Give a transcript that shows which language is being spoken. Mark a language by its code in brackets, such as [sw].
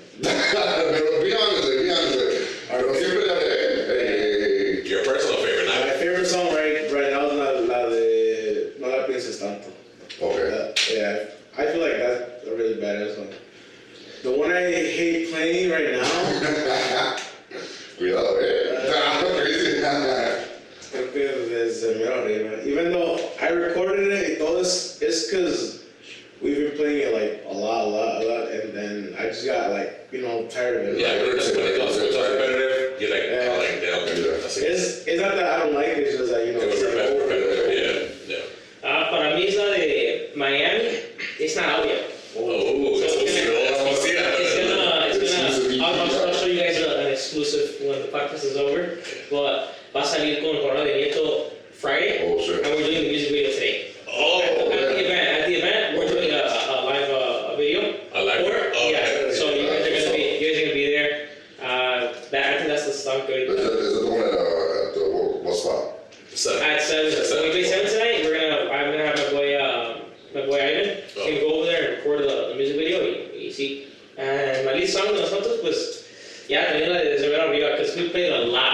[es] Pero [en] be honest. [es] Pero siempre la de, [en] Your personal favorite, My not favorite song right now is la de No la pienses tanto. Okay. Yeah, I feel like that's a really badass one. The one I hate playing right now, [es] Cuidado, [en] crazy. [es] creo que es el mero arriba. [en] Even though I recorded it, all this, it's because we've been playing it like a lot, and then I just got like, tired of it. Yeah, but that's when it goes so repetitive. You're like, Yeah. oh, like, yeah, okay. That's it. It's not that I don't like it, it's just that, It was it's like repetitive. Yeah. [es] Para mí es la de Miami. [en] It's not out yet. [es] Oh, exclusiva. [en] I'll show you guys an exclusive when the podcast is over. But [es] va a salir con Corona de Nieto [en] Friday. Oh, shit. And we're doing the music video today. Oh, At the event, we're doing a live video. I like it. Oh, Yeah. okay. So you guys are gonna be there. I think that's the song. Is it the one at what spot? At 7. So we play 7 tonight. I'm gonna have my boy Ivan. He's gonna go over there and record the music video. [es] Y sí. [en] And my lead song [es] de nosotros, pues, ya también la de Sobre arriba, [en] because we played a lot.